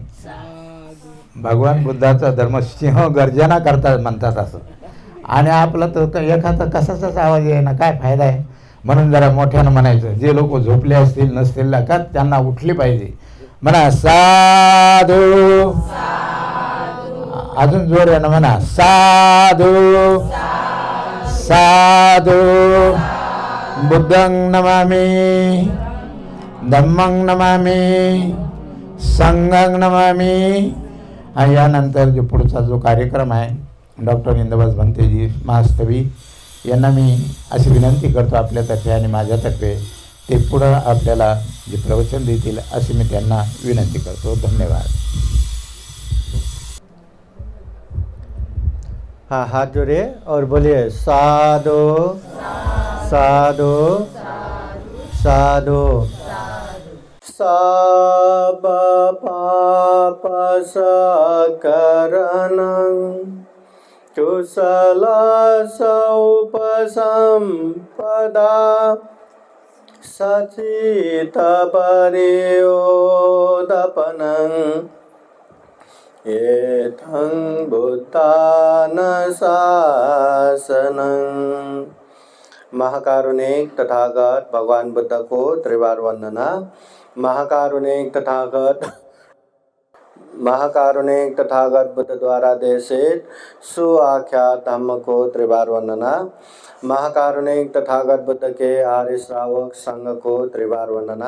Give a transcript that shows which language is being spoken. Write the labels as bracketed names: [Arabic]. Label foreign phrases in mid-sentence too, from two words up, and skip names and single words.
[Marathi] भगवान बुद्धाचा धर्म सिंह गर्जना करतात म्हणतात असं. आणि आपला तर एखादा कसाचाच आवाज आहे ना, काय फायदा आहे. म्हणून जरा मोठ्यानं म्हणायचं. जे लोक झोपले असतील नसतील का त्यांना उठली पाहिजे. म्हणा साधू. अजून जोर आहे ना, म्हणा [Pali] साधू साधू. बुद्धं नमामि, धम्मं नमामि, संघं नमामि. [Marathi] आणि यानंतर जो पुढचा जो कार्यक्रम आहे डॉक्टर इंदुदास भंतेजी महास्तवी यांना मी अशी विनंती करतो आपल्यातर्फे आणि माझ्यातर्फे ते पुढं आपल्याला जे प्रवचन देतील अशी मी त्यांना विनंती करतो. धन्यवाद. [Hindi] हाँ, हाथ जोड़िए और बोलिए [Pali] साधु साधु साधु। सब पाप सकरणं कुशल सौपसंपदा सचित परियोदपनं एतं बुद्धानुशासनं। [Hindi] महाकारुणिक तथागत भगवान बुद्ध को त्रिवार वंदना। महाकारुणिक तथागत बुद्ध द्वारा देशित सुआख्यात धम्म को त्रिवार वंदना। महाकारुणिक तथागत बुद्ध के आर्य श्रावक संघ को त्रिवार वंदना।